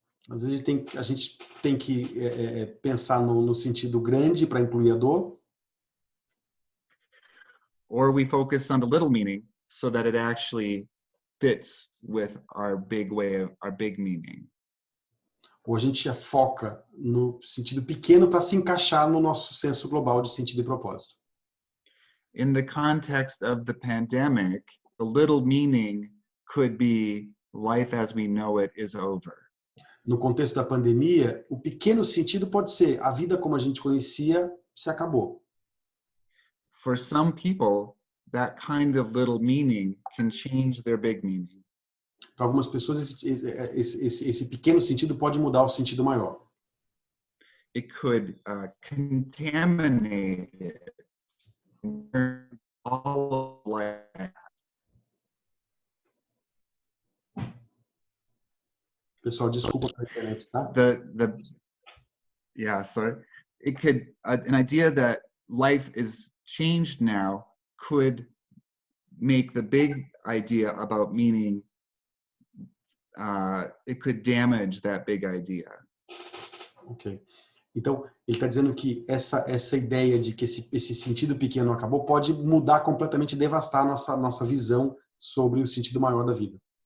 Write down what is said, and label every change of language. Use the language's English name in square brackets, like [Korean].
[Portuguese] Às vezes a gente tem que pensar no sentido grande para incluir a dor, [English] Or we focus on the little meaning so that it actually fits with our big meaning. [Portuguese] ou a gente foca no sentido pequeno para se encaixar no nosso senso global de sentido e propósito. [English] In the context of the pandemic, the little meaning could be life as we know it is over. [Portuguese] No contexto da pandemia, o pequeno sentido pode ser a vida como a gente conhecia se acabou. [English] For some people, that kind of little meaning can change their big meaning. [Portuguese] Para algumas pessoas, esse pequeno sentido pode mudar o sentido maior. [English] It could contaminate it, turn all of life. [Portuguese] Pessoal, desculpa pela internet, tá? [English] Yeah, sorry. It could, an idea that life is changed now could make the big idea about meaning, it could damage that big idea. Ok. [Portuguese] Então, ele está dizendo que essa ideia de que esse sentido pequeno acabou pode mudar completamente, devastar nossa visão sobre o sentido maior da vida.